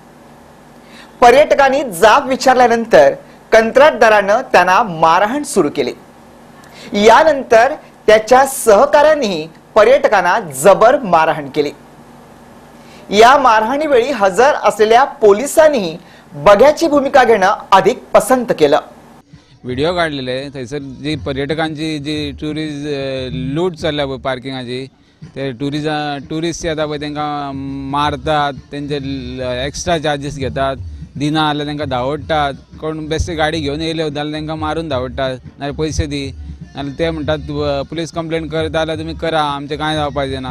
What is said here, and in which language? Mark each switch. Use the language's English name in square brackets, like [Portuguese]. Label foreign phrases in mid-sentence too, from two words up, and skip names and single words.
[Marathi] पर्यटकांनी जाब विचारल्यानंतर कंत्राटदारानं त्यांना मारहाण सुरू केली। यानंतर त्याच्या सहकाऱ्यांनीही पर्यटकांना जबर मारहाण केली। या मारहाणीवेळी हजर असलेल्या पोलिसांनीही बघ्याची भूमिका घेणं अधिक पसंत केलं। [Konkani] व्हिडिओ काढलेले थंयसर जी पर्यटकांची जी [English] tourist loot [Konkani] चल्ल्या पळय पार्किंगाची, ते टुरिस्ट येता पळय तांकां मारतात, तेंचे [English] extra charges [Konkani] घेतात, दिना जाल्यार तांकां धांवडटात। कोण बेश्टे गाडी घेवन येयले जाल्यार तांकां मारून धांवडटात, नाल्यार पयशे दी, नाल्यार ते म्हणटात [English] police complaint [Konkani] करता जाल्यार तुमी करा, आमचें कांय जावपाचें ना।